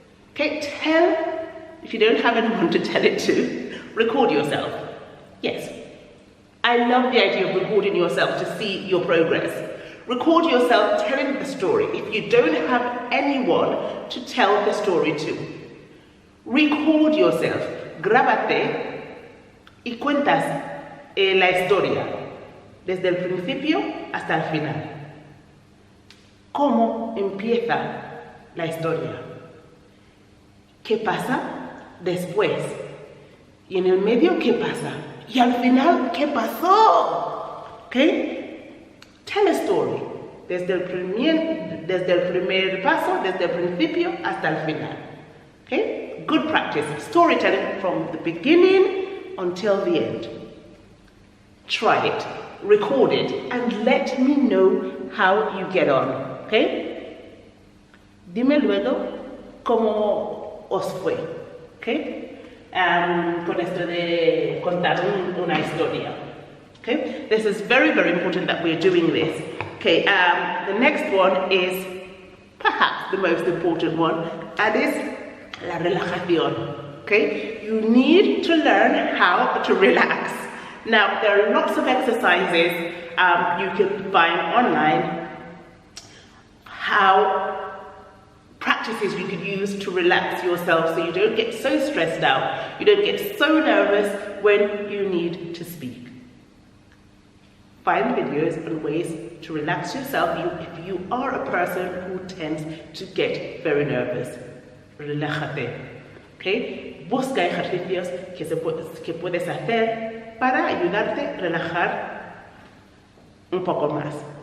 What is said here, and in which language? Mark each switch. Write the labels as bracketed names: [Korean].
[English] Okay, if you don't have anyone to tell it to, record yourself. Yes, I love the idea of recording yourself to see your progress. Record yourself telling the story if you don't have anyone to tell the story to. Record yourself, [Spanish] grábate y cuentas la historia desde el principio hasta el final. ¿Cómo empieza la historia? ¿Qué pasa después? Y en el medio, ¿qué pasa? Y al final, ¿qué pasó? [English] Okay? Tell a story. [Spanish] Desde el primer paso, desde el principio hasta el final. [English] Okay? Good practice. Storytelling from the beginning until the end. Try it. Record it. And let me know how you get on. [Spanish] Okay? Dime luego cómo os fue. Okay? Con esto de contar una historia. [English] Okay, this is very, very important that we're doing this. Okay, the next one is perhaps the most important one, and is [Spanish] la relajación. [English] Okay, you need to learn how to relax. Now, there are lots of exercises you can find online, practices you could use to relax yourself so you don't get so stressed out, you don't get so nervous when you need to speak. Find videos and ways to relax yourself if you are a person who tends to get very nervous. [Spanish] Relájate. Okay? Busca ejercicios que puedes hacer para ayudarte a relajar un poco más.